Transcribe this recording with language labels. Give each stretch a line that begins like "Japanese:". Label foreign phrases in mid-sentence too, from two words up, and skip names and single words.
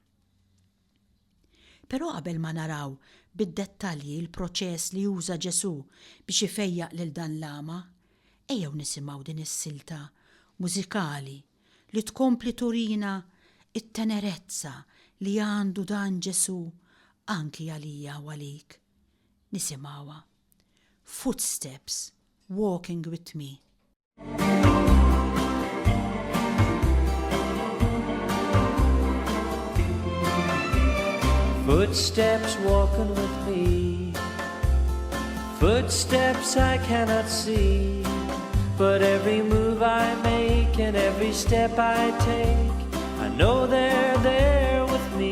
Maltese: Però qabel ma naraw bid-dettalji il-proċess li juża Ġesu biex ifejjaq lil dan l-ama, ejjew nisimgħu din is-silta mużikali li tkompli turina it-tenerezza li għandu dan Ġesu anki għalija u għalik. Nisimgħuha.
English: Footsteps walking with me. Footsteps walking with me, footsteps I cannot see, but every move I make and every step I take, I know they're there with me.